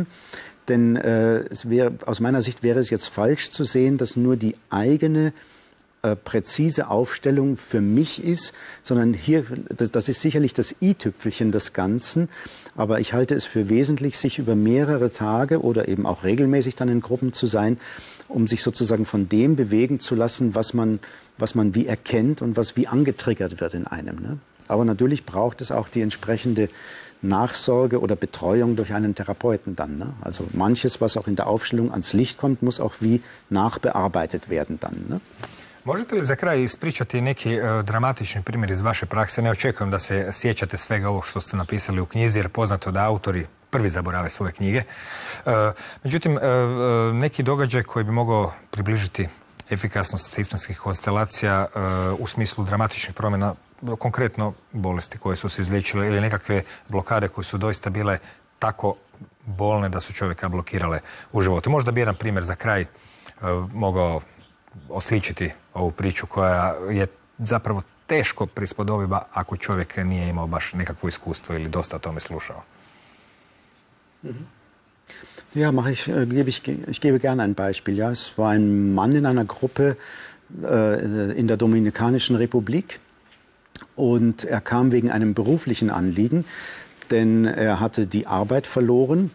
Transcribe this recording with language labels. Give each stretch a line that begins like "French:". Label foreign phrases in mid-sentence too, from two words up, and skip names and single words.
German: Denn aus meiner Sicht wäre es jetzt falsch zu sehen, dass nur die eigene präzise Aufstellung für mich ist, sondern hier, das ist sicherlich das i-Tüpfelchen des Ganzen, aber ich halte es für wesentlich, sich über mehrere Tage oder eben auch regelmäßig dann in Gruppen zu sein, um sich sozusagen von dem bewegen zu lassen, was man wie erkennt und was wie angetriggert wird in einem. Ne? Aber natürlich braucht es auch die entsprechende Nachsorge oder Betreuung durch einen Therapeuten dann. Ne? Also manches, was auch in der Aufstellung ans Licht kommt, muss auch wie nachbearbeitet werden dann. Ne?
Croatian: Možete li za kraj ispričati neki dramatični primjer iz vaše prakse? Ne očekujem da se sjećate svega ovog što ste napisali u knjizi, jer poznato da autori prvi zaborave svoje knjige. Međutim, neki događaj koji bi mogao približiti efikasnost sistemskih konstelacija u smislu dramatičnih promjena, konkretno bolesti koje su se izliječile ili nekakve blokade koje su doista bile tako bolne da su čovjeka blokirale u životu. Možda bi jedan primjer za kraj mogao osličiti ovu priču koja je zapravo teško prispodobiva ako čovjek nije imao baš nekakvo iskustvo ili dosta o tome slušao.
German: Ja, ich gebe gerne ein Beispiel. Ja, es war ein Mann in einer Gruppe in der Dominikanischen Republik und er kam wegen einem beruflichen Anliegen, denn er hatte die Arbeit verloren.